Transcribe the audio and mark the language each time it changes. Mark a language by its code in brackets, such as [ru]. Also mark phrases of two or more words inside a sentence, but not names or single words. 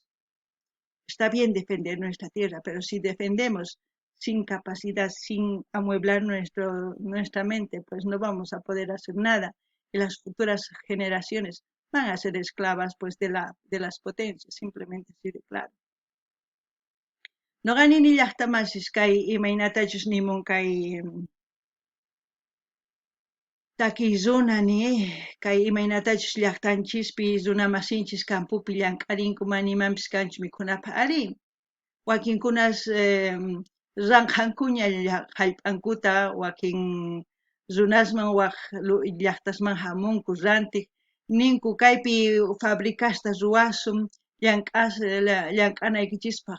[es] Está bien defender nuestra tierra, pero si defendemos sin capacidad, sin amueblar nuestra mente, pues no vamos a poder hacer nada. Y las futuras generaciones van a ser esclavas pues de las potencias, simplemente así de claro. [qu] No gani ni llaqtamasis kay imaynatachus nimun kay takiy runa kay imaynatachus llaqtanchispi runa masinchis campupi llank'arinkuman nimanpis kanchu mikhunapaq ari wakinkunas ranqankuña hallp'ankuta wakin runasman waq llaqtasman hamunku rantiq ninku kaypi fabricasta ruwasun llank'anaykichis